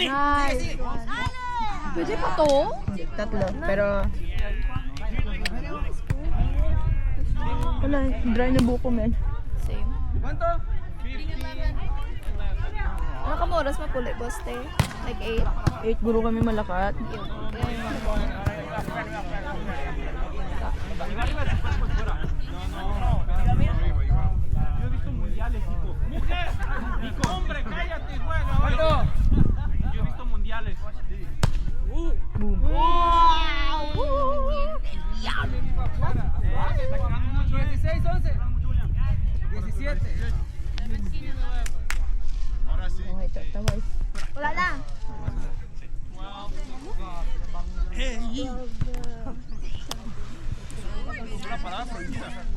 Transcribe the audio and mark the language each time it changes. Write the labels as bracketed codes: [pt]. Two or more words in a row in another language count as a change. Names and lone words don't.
[en] Nice one. [tl] Pwede pa to? Tatlo. Pero... Wala, dry na buko, men. [en] Same. [es] ¿Cuánto? [hil] Ano ka mo oras mapuli, boss, te? [en] Like 8? [hil] 8 guro kami malakat. [es] Yo he visto mundiales, Nico. ¡Mujer! ¡Nico! ¡Hombre, cállate, juega! ¿Cuánto? Yo he visto mundiales. Boom. Está quedando mucho, 16-11. 17. Ahora sí. [tl] Okay, tawag. Wala na. [es] Una parada prohibida.